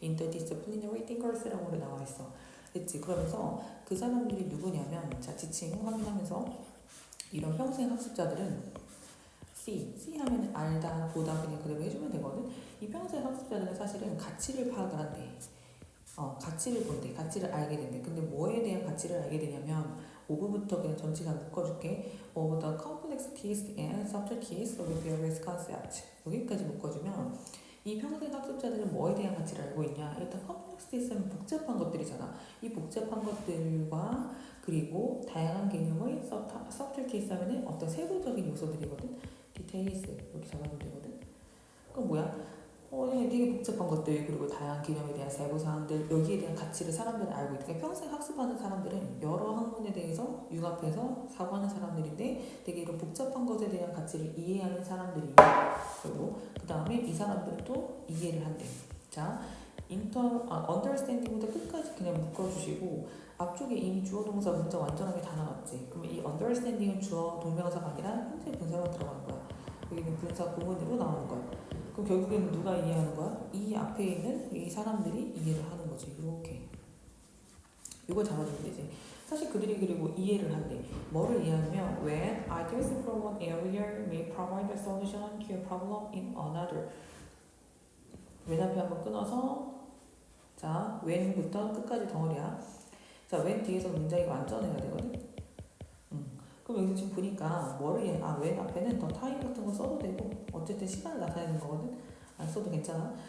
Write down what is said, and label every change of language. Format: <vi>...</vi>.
<en>Interdisciplinary thinkers</en> <ko>라고 나와 있어. 됐지? 그러면서 그 사람들이 누구냐면 자 지칭 확인하면서 이런 평생 학습자들은 C 하면 알다 보다 그냥 그대로 해주면 되거든. 이 평생 학습자들은 사실은 가치를 파악을 한대. 가치를 본대. 가치를 알게 된대. 근데 뭐에 대한 가치를 알게 되냐면 5부부터 그냥 전체 다 묶어줄게.</ko> <en>Of the complexities and subtleties of various concepts.</en> <ko>여기까지 묶어주면 이 평생 학습자들은 뭐에 대한 가치를 알고 있냐? 일단 컴플렉시티스는 복잡한 것들이잖아. 이 복잡한 것들과 그리고 다양한 개념의 서틀티스 하면은 어떤 세부적인 요소들이거든. 디테일스 이렇게 잡아주면 되거든. 그럼 뭐야? 되게 복잡한 것들 그리고 다양한 개념에 대한 세부 사항들 여기에 대한 가치를 사람들은 알고 있으니까 평생 학습하는 사람들은 여러 학문에 대해서 융합해서 사고하는 사람들인데 되게 이런 복잡한 것에 대한 가치를 이해하는 사람들이 그리고 그 다음에 이 사람들은 또 이해를 한대. 자, understanding부터 끝까지 그냥 묶어주시고 앞쪽에 이미 주어 동사 문장 완전하게 다 나왔지. 그러면 이 understanding은 주어 동명사가 아니라 현재 분사로 들어가는 거야. 여기는 분사 구문으로 나오는 거야. 그럼 결국에는 누가 이해하는 거야? 이 앞에 있는 이 사람들이 이해를 하는 거지. 이렇게. 이걸 잡아주면 되지. 사실 그들이 그리고 이해를 한대. 뭐를 이해하냐면</ko> <en>when ideas from one area may provide a solution to a problem in another.</en> <ko>when 앞에 한번 끊어서 자 when부터 끝까지 덩어리야. 자 when 뒤에서 문장이 완전해야 되거든. 그럼 여기서 지금 보니까 뭐를 when 앞에는 더 타임 같은 거 써도 되고 어쨌든 시간을 나타내는 거거든. 안 써도 괜찮아.</ko>